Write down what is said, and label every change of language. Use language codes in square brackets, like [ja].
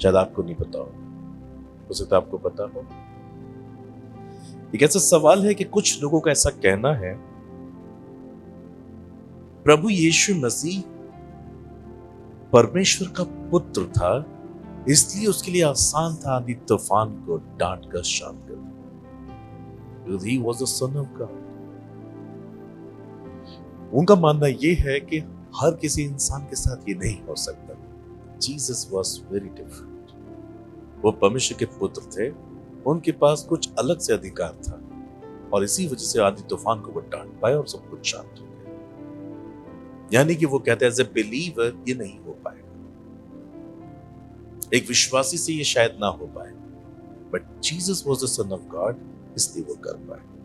[hi] शायद आपको नहीं पता हो सकता आपको पता हो। एक ऐसा सवाल है कि कुछ लोगों का ऐसा कहना है, प्रभु यीशु मसीह परमेश्वर का पुत्र था, इसलिए उसके लिए आसान था आंधी तूफान को डांट कर शांत कर देना। [en] He was the son of God। [hi] उनका मानना यह है कि हर किसी इंसान के साथ ये नहीं हो सकता। [en] Jesus was very different। [hi] वो परमेश्वर के पुत्र थे, उनके पास कुछ अलग से अधिकार था, और इसी वजह से आंधी तूफान को वो डांट पाए और सब कुछ शांत हो गया। यानी कि वो कहते हैं, [en] as a believer [hi] ये नहीं हो पाएगा, एक विश्वासी से ये शायद ना हो पाए, [en] but Jesus was the son of God, [hi] इसलिए वो कर पाए।